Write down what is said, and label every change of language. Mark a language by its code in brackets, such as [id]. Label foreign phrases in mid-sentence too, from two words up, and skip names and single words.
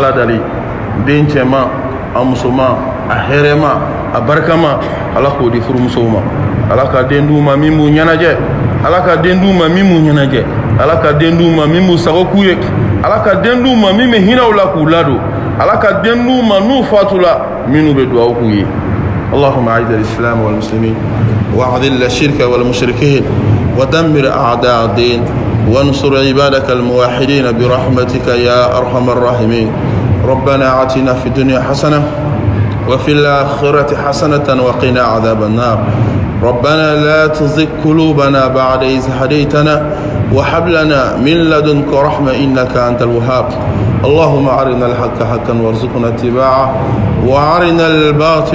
[bm] Ala dali den cɛman a musoman a hɛrɛma a barikama Ala k'o di furumusow ma Ala ka den d'u ma min b'u ɲɛnajɛ Ala ka den d'u ma min b'u ɲɛnajɛ Ala ka den d'u ma min b'u sago k'u ye Ala ka den d'u ma min bɛ hinɛ u la k'u ladon Ala ka den d'u ma n'u fatula minnu bɛ dugawu k'u ye [ar] اللهم أعز الإسلام والمسلمين وأذل الشرك والمشركين ودمر أعداء الدين وانصر عبادك الموحدين برحمتك يا أرحم الراحمين ربنا آتنا في الدنيا حسنة وفي الآخرة حسنة وقنا عذاب النار ربنا لا تزغ قلوبنا بعد إذ هديتنا وهب لنا من لدنك رحمة إنك أنت الوهاب اللهم أرنا الحق حقا وارزقنا اتباعه وأرنا الباطل